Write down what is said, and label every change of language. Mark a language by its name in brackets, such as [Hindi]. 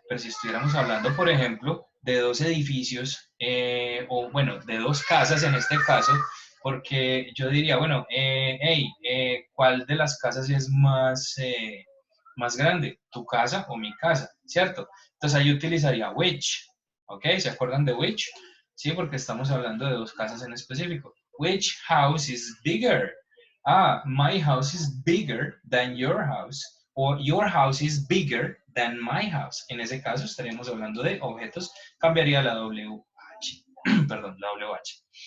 [Spanish] Pero si estuviéramos hablando, por ejemplo, de dos edificios, o bueno, de dos casas en este caso, porque yo diría, bueno, hey, ¿cuál de las casas es más grande? ¿Tu casa o mi casa? ¿Cierto? Entonces ahí utilizaría which, ¿ok? ¿Se acuerdan de which? Sí, porque estamos hablando de dos casas en específico. [English] Which house is bigger? My house is bigger than your house. O your house is bigger than my house. [Spanish] En ese caso estaríamos hablando de objetos. Cambiaría la WH. Perdón, la WH.